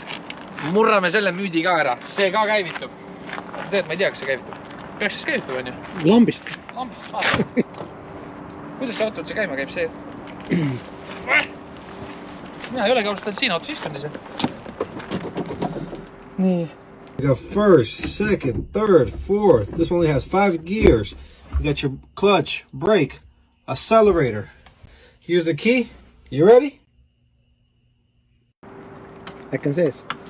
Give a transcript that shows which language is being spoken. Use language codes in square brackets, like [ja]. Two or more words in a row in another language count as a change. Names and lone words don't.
[et] Murrame selle müüdi ka ära, see ka käivitub. Tead, ma ei tea, kas see käivitub. Peaks siis käivitub, on ju? Lambist. Lambist, vaata. Kuidas see auto üldse käima käib, see? Mina ei olegi ausalt siin autos istunud ise. Nii. [en] You got first, second, third, fourth. This one only has 5 gears. You got your clutch, brake, accelerator. Here's the key. You ready? [et] Äkki on sees.